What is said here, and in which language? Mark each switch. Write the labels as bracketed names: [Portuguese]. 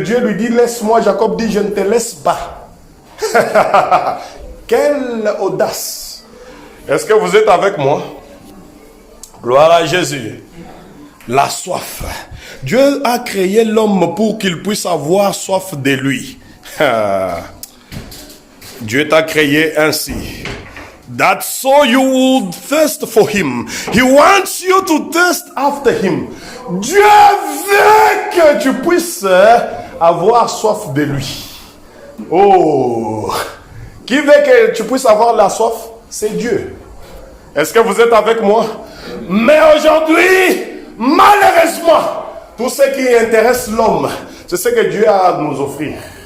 [French] Dieu lui dit, laisse-moi. Jacob dit, je ne te laisse pas. Quelle audace. Est-ce que vous êtes avec moi? Gloire à Jésus. La soif. Dieu a créé l'homme pour qu'il puisse avoir soif de lui. Dieu t'a créé ainsi. [English] That's so you would thirst for him. He wants you to thirst after him. [French] Dieu veut que tu puisses avoir soif de lui. Oh! Qui veut que tu puisses avoir la soif? C'est Dieu. Est-ce que vous êtes avec moi? Mais aujourd'hui, malheureusement, tout ce qui intéresse l'homme, c'est ce que Dieu a à nous offrir.